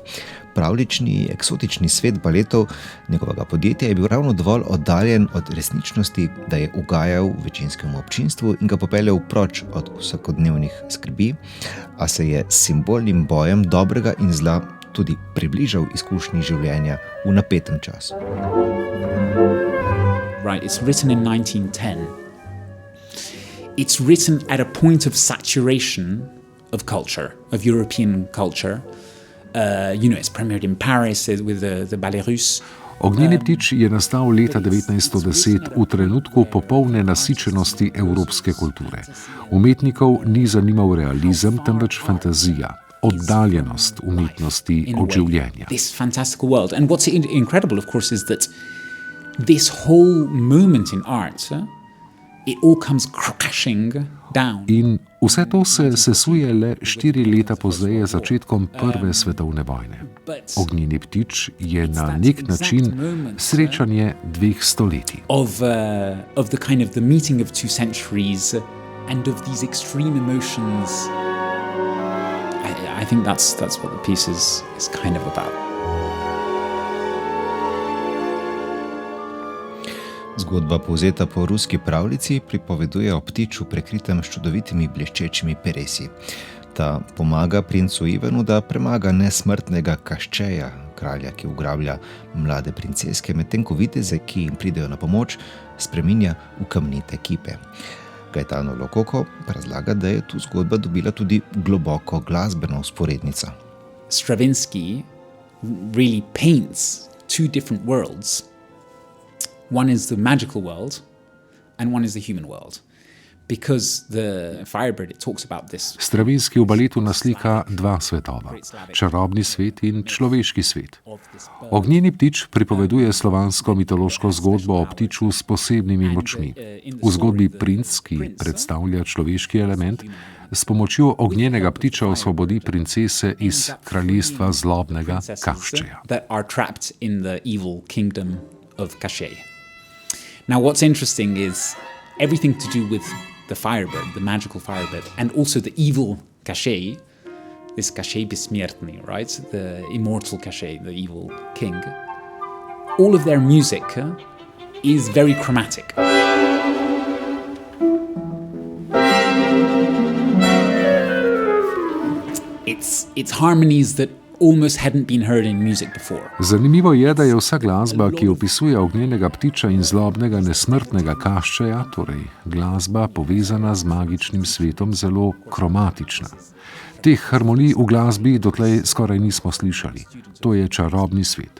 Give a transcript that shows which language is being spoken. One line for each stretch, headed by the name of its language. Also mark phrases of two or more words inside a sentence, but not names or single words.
Slovenian: Pravlični, eksotični svet baletov njegovega podjetja je bil ravno dovolj oddaljen od resničnosti, da je ugajal večinskemu občinstvu in ga popeljal proč od vsakodnevnih skrbi, a se je s simbolnim bojem dobrega in zla tudi približal izkušnji življenja v napetem času.
English: Right, it's written in 1910. It's written at a point of saturation of culture, of European culture. It's premiered in Paris with the Ballet Russe.
Slovenian: Ognjeni ptič je nastal leta 1910 v trenutku popolne nasičenosti evropske kulture. Umetnikov ni zanimal realizem, temveč fantazija, oddaljenost umetnosti od življenja.
English: This fantastical world. And what's incredible, of course, is that this whole moment in art, it all comes crashing down.
Slovenian: In vse to se sesuje le 4 leta pozneje, začetkom Prve svetovne vojne. Ognjeni ptič je na nek način srečanje 2 stoletij.
English: Of the kind of the meeting of 2 centuries and of these extreme emotions. I think that's what the piece is kind of about.
Slovenian: Zgodba, povzeta po ruski pravljici, pripoveduje o ptiču, prekritem s čudovitimi bleščečimi peresi. Ta pomaga princu Ivanu, da premaga nesmrtnega Kaščeja, kralja, ki ugrablja mlade princeske, medtem ko viteze, ki jim pridejo na pomoč, spreminja v kamnite kipe. Gaetano Lococo pa razlaga, da je tu zgodba dobila tudi globoko glasbeno vzporednico.
English: Stravinsky really paints 2 different worlds. One is the magical world and one is the human world. Because the Firebird, it talks about this.
Slovenian: Stravinski v baletu naslika 2 svetova, čarobni svet in človeški svet. Ognjeni ptič pripoveduje slovansko mitološko zgodbo o ptiču s posebnimi močmi. V zgodbi princ, ki predstavlja človeški element, s pomočjo ognjenega ptiča osvobodi princese iz kraljestva zlobnega Kaščeja.
English: That are trapped in the evil kingdom of Kaščej. Now what's interesting is everything to do with the Firebird, the magical Firebird, and also the evil Kaščej, this Kaščej Besmiertny, right? The immortal Kaščej, the evil king. All of their music is very chromatic. It's harmonies that almost hadn't been heard in music before.
Slovenian: Zanimivo je, da je vsa glasba, ki opisuje ognjenega ptiča in zlobnega nesmrtnega Kaščeja, torej glasba povezana z magičnim svetom, zelo kromatična. Teh harmonij v glasbi dotlej skoraj nismo slišali. To je čarobni svet.